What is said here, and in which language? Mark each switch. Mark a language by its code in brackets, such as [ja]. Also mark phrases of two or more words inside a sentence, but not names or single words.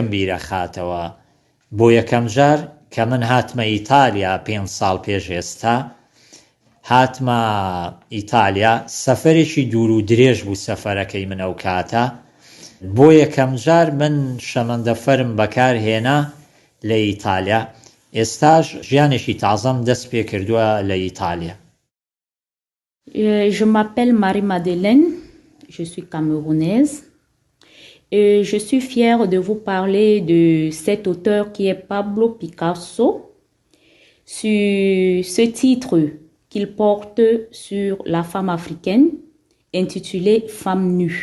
[ckb] بیرە خاتەوە بۆ یەکەم جار کە من هاتمە ئیتالیا 5 ساڵ پێش ئێستا هاتمە ئیتالیا سەفەرێکی دوور و درێژ بوو سەفەرەکەی من ئەو کاتە بۆ یەکەم جار من شەمەندەفەرم بەکارهێنا لە ئیتالیا ئێستاش ژیانێکی تازەم دەست پێ کردووە لە ئیتالیا. [fr] Je m'appelle Marie-Madeleine, je suis camerounaise et je suis fière de vous parler de cet auteur qui est Pablo Picasso sur ce titre qu'il porte sur la femme africaine intitulé Femme nue.